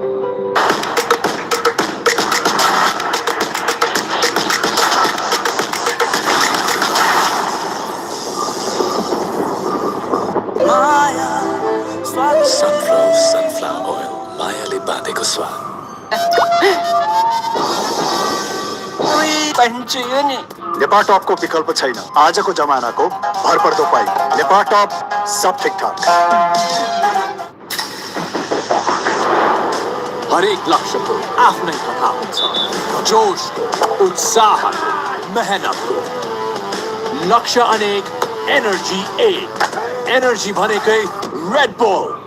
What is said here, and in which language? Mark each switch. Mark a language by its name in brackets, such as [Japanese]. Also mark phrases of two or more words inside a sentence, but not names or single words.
[English] sunflower oil [Nepali] मायाले बाँधेको स्वाद नेपाल टॉप को विकल्प छैन आजको जमानाको भरपर्दो पाइ नेपाल टॉप [Hindi] सब ठीक ठाक [Nepali] हरेक लक्ष्यको आफ्नै कथा हुन्छ जोशको उत्साहको मेहनतको लक्ष्य अनेक एनर्जी एक एनर्जी भनेकै रेड बुल